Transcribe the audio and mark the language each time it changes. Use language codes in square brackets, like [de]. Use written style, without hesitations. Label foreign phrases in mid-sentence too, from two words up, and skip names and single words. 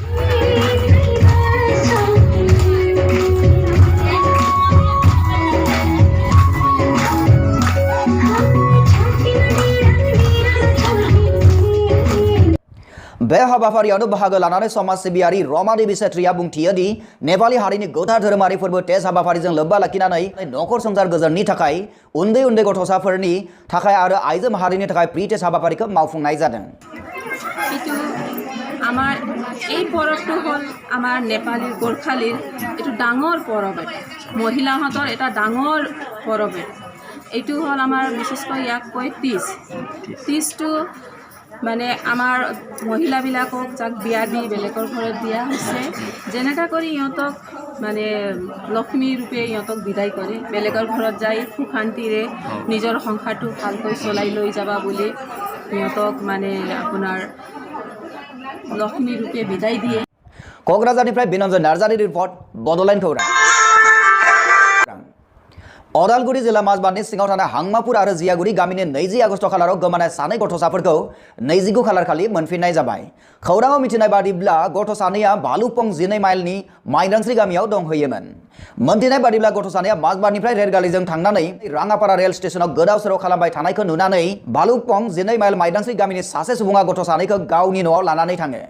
[brx] बे हाबाफारियावनो बाहागो लानानै समाज सिबियारि रमा देवी सेत्रीया बुंथियो दि नेपाली हारिनि गोथार धोरोमारि फोरबो टेस्ट हाबाफारिजों लोब्बा लाखिनानै नखर संसार गोजोननि थाखाय उन्दै गथ'साफोरनि थाखाय आरो आइजो माहारिनि थाखाय प्रि टेस्ट हाबाफारिखौ मावफुंनाय जादों [as] আমাৰ এই পৰৱটো হ'ল আমাৰ নেপালী গোৰ্খালীৰ এইটো ডাঙৰ পৰৱ মহিলাহঁতৰ এটা ডাঙৰ পৰৱ এইটো হ'ল আমাৰ বিশেষকৈ ইয়াক কয় তীজটো মানে আমাৰ মহিলাবিলাকক যাক বিয়া দি বেলেগৰ ঘৰত দিয়া হৈছে যেনেকা কৰি ইহঁতক মানে লক্ষ্মী ৰূপে ইহঁতক বিদায় কৰে বেলেগৰ ঘৰত যাই সুখ শান্তিৰে নিজৰ সংসাৰটো ভালকৈ চলাই লৈ যাবা বুলি ইহঁতক মানে আপোনাৰ লক্ষ্মী ৰূপে বিদায় দিয়ে [brx] কক্ৰাঝাৰনিफ्राय বিনঞ্জয় নাৰ্জাৰীৰ ৰিপৰ্ট বডলেণ্ড খৌৰাং अदालगुरि जिल्ला माजबादनि सिङाव थानाय हांमापुर आरो जियागुरि गामिनि 20 आगस्ट खालाराव गोमानाय सानै गथ'साफोरखौ 29 खालार खालि मोनफिननाय जाबाय। खौराङाव मिथिनाय बादिब्ला गथ' सानैया भालुकपं 12 माइलनि माइदांस्रि गामियाव दंहैयोमोन। मोनथिनाय बादिब्ला गथ' सानैया माजबादनिफ्राय रेलगारिजों थांनानै राङापारा रेल स्टेशनाव गोदाव सोराव खालामबाय थानायखौ नुनानै भालुकपं 12 माइल माइदांस्रि गामिनि सासे सुबुङा गथ' सानैखौ गावनि न'आव लानानै थाङो।